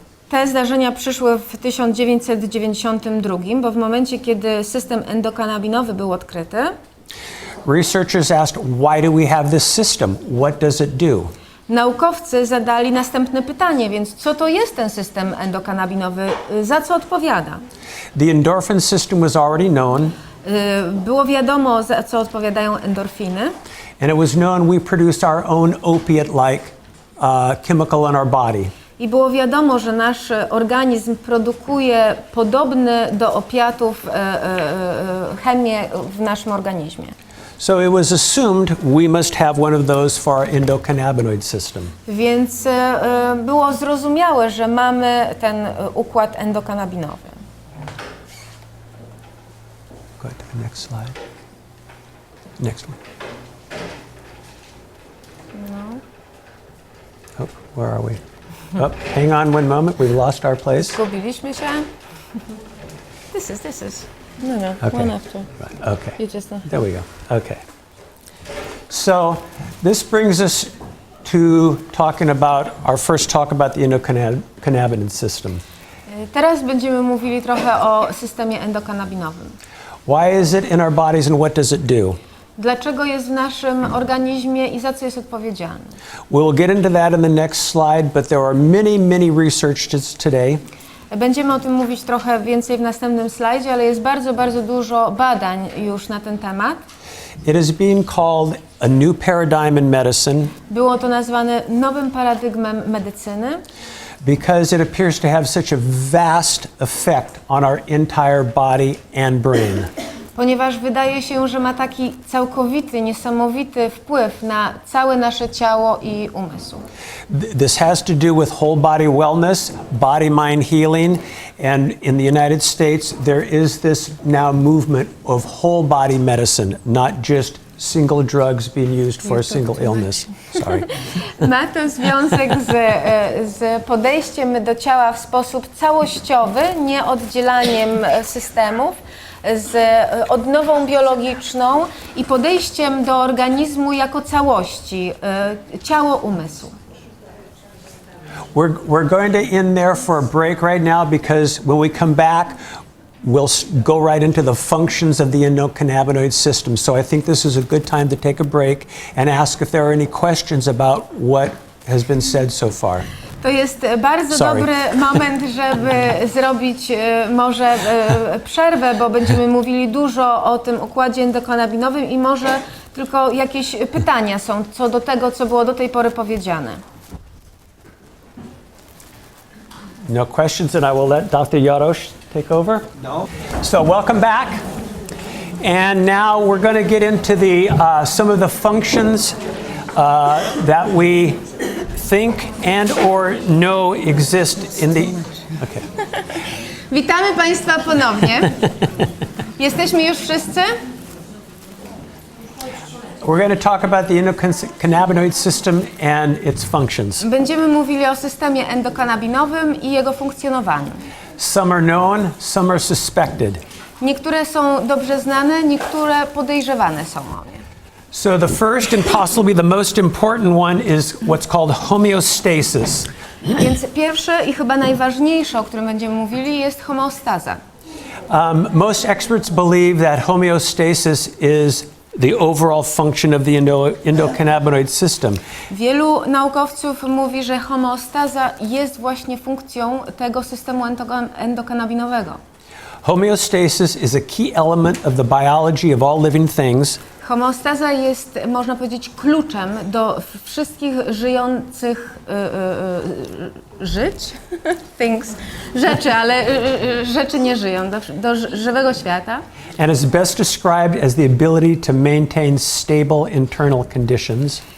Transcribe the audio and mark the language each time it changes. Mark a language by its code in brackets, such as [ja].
[pl] te zdarzenia przyszły w 1992, bo w momencie, kiedy system endokannabinowy był odkryty, [en] researchers asked, why do we have this system? What does it do? [pl] naukowcy zadali następne pytanie, więc co to jest ten system endokannabinowy, za co odpowiada? [en] The endorphin system was already known. [pl] Było wiadomo, za co odpowiadają endorfiny. [en] And it was known we produce our own opiate-like chemical in our body. [pl] I było wiadomo, że nasz organizm produkuje podobny do opiatów chemię w naszym organizmie. [en] So it was assumed we must have one of those for our endocannabinoid system. [pl] Więc było zrozumiałe, że mamy ten układ endokannabinowy. [en] Go to the next slide. Next one. No. Oh, where are we? Oh, hang on one moment. We've lost our place. [pl] Zgubiliśmy się. [en] This is. No, Okay. one after. Right. Okay. You just There we go. Okay. So this brings us to talking about our first talk about the endocannabinoid system. [pl] Teraz będziemy mówili trochę o systemie endokannabinowym. [en] Why is it in our bodies and what does it do? [pl] Dlaczego jest w naszym organizmie i za co jest odpowiedzialny? [en] We'll get into that in the next slide, but there are many researchers today. [pl] Będziemy o tym mówić trochę więcej w następnym slajdzie, ale jest bardzo dużo badań już na ten temat. [en] It is being called a new paradigm in medicine [pl] Było to nazwane nowym paradygmem medycyny, [en] because it appears to have such a vast effect on our entire body and brain. [pl] ponieważ wydaje się, że ma taki całkowity, niesamowity wpływ na całe nasze ciało i umysł. [en] This has to do with whole body wellness, body-mind healing, and in the United States there is this now movement of whole body medicine, not just single drugs being used for a single illness. Sorry. [pl] Ma to związek z podejściem do ciała w sposób całościowy, nie oddzielaniem systemów, z odnową biologiczną i podejściem do organizmu jako całości, ciało, umysł. [en] we're going to end there for a break right now because when we come back, we'll go right into the functions of the endocannabinoid system. So I think this is a good time to take a break and ask if there are any questions about what has been said so far. [pl] To jest bardzo dobry moment, żeby zrobić może przerwę, bo będziemy mówili dużo o tym układzie endokannabinowym i może tylko jakieś pytania są co do tego, co było do tej pory powiedziane. [en] No questions, and I will let Dr. Jarosz take over. No. So welcome back. And now we're going to get into the some of the functions that we think and or know exist in the... Okay. [pl] Witamy Państwa ponownie. Jesteśmy już wszyscy? [en] We're going to talk about the endocannabinoid system and its functions. [pl] Będziemy mówili o systemie endokannabinowym i jego funkcjonowaniu. [en] Some are known, some are suspected. [pl] Niektóre są dobrze znane, niektóre podejrzewane są o nie. [en] So the first and possibly the most important one is what's called homeostasis. [pl] Więc pierwsze i chyba najważniejsze, o którym będziemy mówili, jest homeostaza. [en] Most experts believe that homeostasis is the overall function of the endocannabinoid system. [pl] Wielu naukowców mówi, że homeostaza jest właśnie funkcją tego systemu endokannabinowego. [en] Homeostasis is a key element of the biology of all living things. [pl] Homeostaza jest, można powiedzieć, kluczem do wszystkich żyjących żyć, [en] things, [pl] rzeczy, ale rzeczy nie żyją, do żywego świata. [en] And is best described as the ability to maintain stable internal conditions.